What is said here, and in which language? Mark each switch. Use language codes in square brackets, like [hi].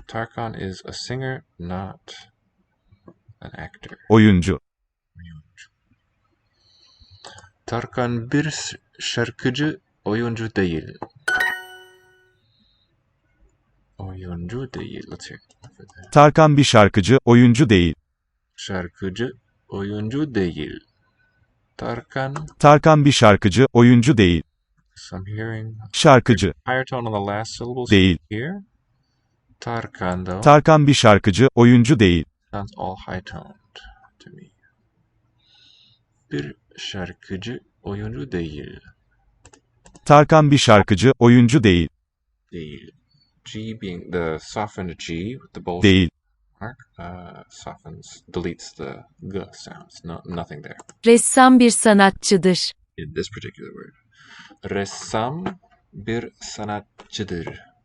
[en] Tarkan is a singer, not an actor. [tr] Oyuncu. Tarkan bir şarkıcı, oyuncu değil. Oyuncu değil. [en] Let's hear it. [tr] Tarkan bir şarkıcı, oyuncu değil. Şarkıcı, oyuncu değil. Tarkan bir şarkıcı, oyuncu değil. [en] So I'm hearing [tr] Şarkıcı. [en] higher tone on the last syllables [tr] Değil. [en] here. Tarkan though. [tr] Tarkan bir şarkıcı, oyuncu değil. [en] Sounds all high toned to me. [tr] Bir şarkıcı, oyuncu değil. Tarkan bir şarkıcı, oyuncu değil. Değil. [en] G being the softened G with the bold [tr] Değil. [en] mark softens, deletes the G sounds. No, nothing there [tr] Ressam bir sanatçıdır. [en] in this particular word. [tr] Ressam bir sanatçıdır.